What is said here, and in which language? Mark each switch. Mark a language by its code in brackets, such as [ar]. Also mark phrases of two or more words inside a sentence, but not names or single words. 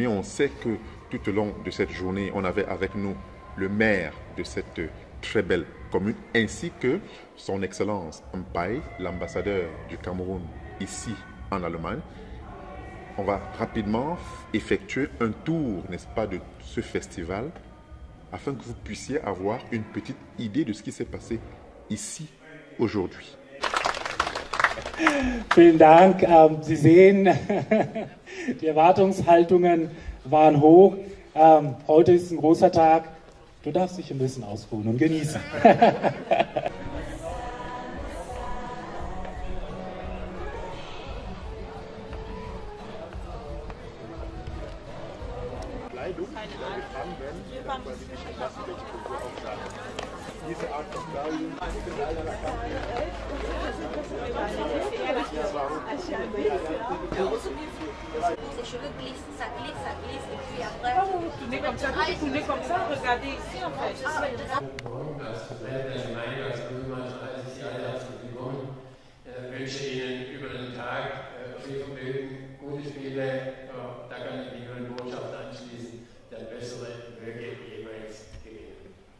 [fr] On sait que tout au long de cette journée, on avait avec nous le maire de cette très belle commune, ainsi que son Excellence Mpai, l'ambassadeur du Cameroun ici en Allemagne. On va rapidement effectuer un tour, n'est-ce pas, de ce festival, afin que vous puissiez avoir une petite idée de ce qui s'est passé ici aujourd'hui. [de] Vielen Dank. Sie sehen, die Erwartungshaltungen waren hoch. Heute ist ein großer Tag. Du darfst dich ein bisschen ausruhen und genießen. Diese Art von Kleidung [fr] tourner comme ça, regardez ici en fait. [de] Als Vertreter der Gemeinde, als Bürgermeister, als ich Sie alle herzlich willkommen. Wünsche Ihnen über den Tag viel Vergnügen, gute Spiele. Da kann ich mich nur eine Botschaft anschließen, der bessere möge jeweils gewinnen.